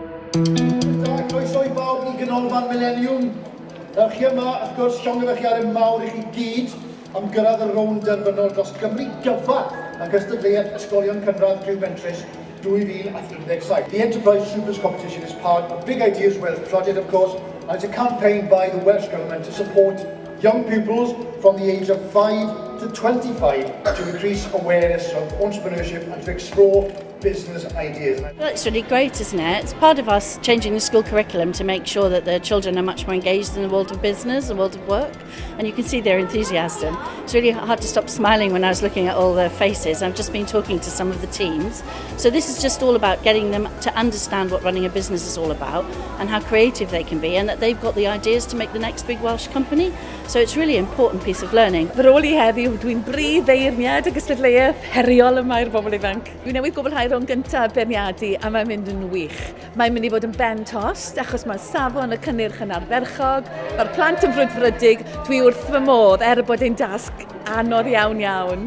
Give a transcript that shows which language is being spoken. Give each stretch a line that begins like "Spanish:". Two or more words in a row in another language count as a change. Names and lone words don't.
Welsh: Croeso I bawb I Nghanolfan Mileniwm. Chi yma, wrth gwrs, llongyfarchiadau mawr I chi gyd am gyrraedd y Rownd Derfynol dros Gymru gyfa a Cystadleuaeth Ysgolion Cynradd Criw Mentrus 2017.
English: The Enterprise Supers competition is part of Big Ideas Welsh project, of course, and it's a campaign by the Welsh Government to support young pupils from the age of 5 to 25 to increase awareness of entrepreneurship and to explore business ideas. Well, it's really great, isn't it? It's part of us changing the school curriculum to make sure that the children are much more engaged in the world of business, the world of work, and you can see their enthusiasm. It's really hard to stop smiling when I was looking at all their faces. I've just been talking to some of the teams. So this is just all about getting them to understand what running a business is all about and how creative they can be, and that they've got the ideas to make the next big Welsh company. So it's really an important piece of learning.
Welsh: Fy rôl I heddiw, dwi'n brif feirniad y Cystadleuaeth, heriol yma i'r bobl ifanc. Dwi newydd gwblhau rownd gyntaf beirniadu a mae'n mynd yn wych. Mae'n mynd I fod yn ben tost achos mae safon y cynnyrch yn ardderchog, mae'r plant yn frwdfrydig, dwi wrth fy modd bod ein dasg anodd iawn.